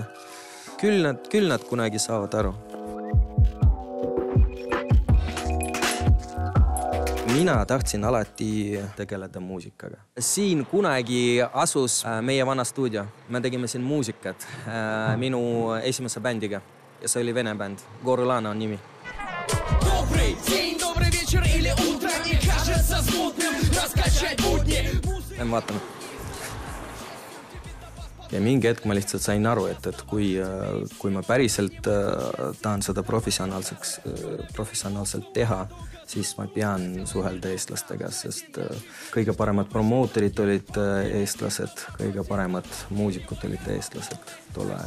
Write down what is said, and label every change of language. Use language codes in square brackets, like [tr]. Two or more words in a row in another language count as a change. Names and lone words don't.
[et] Küll nad kunagi saavad aru. Mina tahtsin alati tegeleda muusikaga. Siin kunagi asus meie vana stuudio. Me tegime siin muusikat minu esimese bändiga. Ja see oli vene bänd. Gorulana on nimi. [ru] Добрый день, добрый вечер или утро, и кажется смутным раскачать будни. [et] Lähen vaatame. Ja mingi hetk ma lihtsalt sain aru, et kui ma päriselt tahan seda professionaalselt teha, siis ma pean suhelda eestlastega, sest kõige paremad promootorid olid eestlased, kõige paremad muusikud olid eestlased tol ajal.